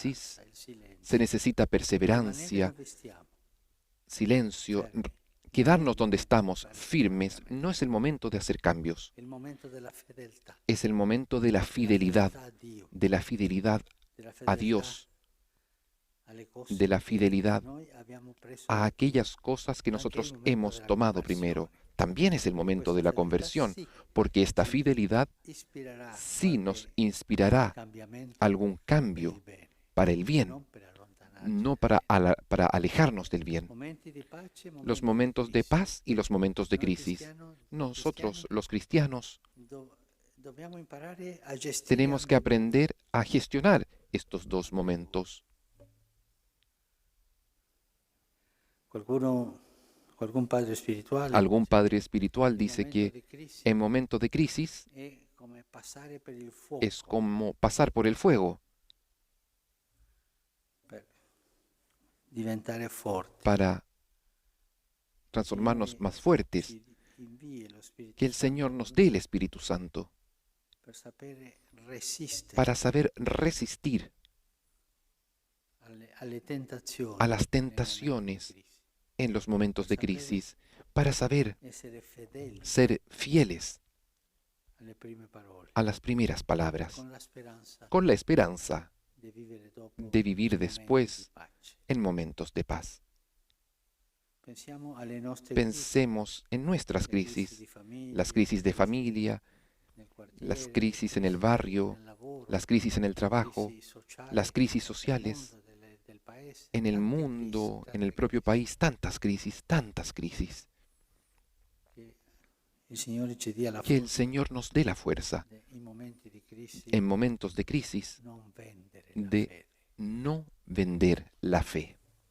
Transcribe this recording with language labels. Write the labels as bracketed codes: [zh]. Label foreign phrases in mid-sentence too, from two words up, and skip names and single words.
[es] crisis [it] il silenzio. [es] se necesita [it] Rimanere [es] perseverancia, [it] dove stiamo, [es] silencio. [it] fermi. [es] Quedarnos [it] Non è [es] donde [it] il momento di [es] estamos [it] fare [es] firmes [it] cambiamenti. [es] no es el momento de hacer cambios, [it] È il momento della fedeltà, [es] es el momento de la fidelidad, [it] a Dio, [es] de la fidelidad [it] della [es] a [it] fedeltà [es] Dios, [it] alle cose [es] de la [it] che [es] fidelidad [it] noi abbiamo preso [es] a [it] da Dio. [es] aquellas cosas que [it] Anche il [es] nosotros [it] momento [es] hemos [it] della [es] tomado [it] conversione. [es] primero. También es el momento de la [it] Questa fedeltà [es] conversión, [it] sì [es] porque esta [it] ci [es] fidelidad [it] ispirerà [es] sí nos [it] qualche [es] inspirará [it] cambiamento [es] algún [it] per [es] cambio [it] il bene, [es] para el bien, [it] non per allontanarci. [es] no para alejarnos del bien. [it] Momenti di pace, [es] Los [it] momenti [es] momentos [it] di [es] de [it] crisi. [es] paz y los momentos de [it] Noi [es] crisis. Nosotros, los cristianos, [it] dobbiamo imparare a gestire [es] tenemos que [it] ambedue. [es] aprender a gestionar estos dos momentos. Qualcuno Algún padre espiritual Algún padre espiritual [it] in [es] dice [it] momento [es] que [it] di crisi [es] en momentos de crisis [it] è come passare per il [es] es [it] fuoco [es] como pasar por el fuego [it] per diventare forti. [es] para [it] Il [es] transformarnos [it] Signore [es] más fuertes, [it] ci invii lo Spirito [es] que el [it] Santo [es] Señor nos dé el Espíritu Santo [it] per sapere resistere [es] para saber resistir [it] alle tentazioni [es] a las [it] nei momenti di [es] tentaciones [it] crisi, [es] en los momentos de crisis, para saber [it] essere fedeli [es] ser fieles [it] alle prime parole, [es] a las primeras palabras, [it] con la speranza [es] con la esperanza [it] di vivere dopo [es] de vivir [it] in momenti di [es] después [it] pace. [es] en momentos de paz. [it] Pensiamo alle nostre [es] Pensemos en nuestras [it] crisi, le crisi [es] crisis, [it] di famiglia, [es] las crisis de [it] le crisi [es] familia, [it] nel [es] las [it] quartiere, [es] crisis en [it] le [es] el [it] crisi [es] barrio, [it] nel lavoro, [es] las crisis en el [it] le [es] trabajo, [it] crisi sociali [es] las crisis [it] del [es] sociales, [it] mondo, del paese, [es] en el [it] tante [es] mundo, [it] crisi, [es] en el [it] tante [es] propio [it] crisi. [es] país, tantas crisis, tantas crisis. [it] Che il Signore ci dia la [es] Que el [it] forza [es] Señor nos dé la fuerza [it] in momenti di crisi [es] en momentos de crisis [it] non vendere la [es] de [it] fede. [es] no vender la fe.